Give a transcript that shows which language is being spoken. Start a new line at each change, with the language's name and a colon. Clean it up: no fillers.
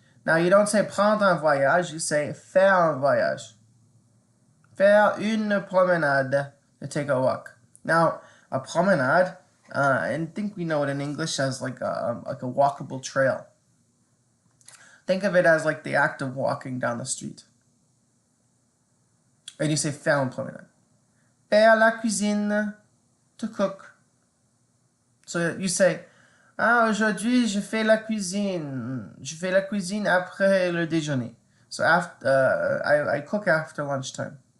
English: Now you don't say
French: prendre un voyage,
English: you say
French: faire un voyage. Faire une promenade,
English: to take a walk. Now, a promenade, I think we know it in English as like a walkable trail. Think of it as like the act of walking down the street. And you say
French: faire une promenade. Faire la cuisine,
English: to cook. So you say,
French: aujourd'hui je fais la cuisine. Je fais la cuisine après le déjeuner.
English: So after I cook after lunchtime.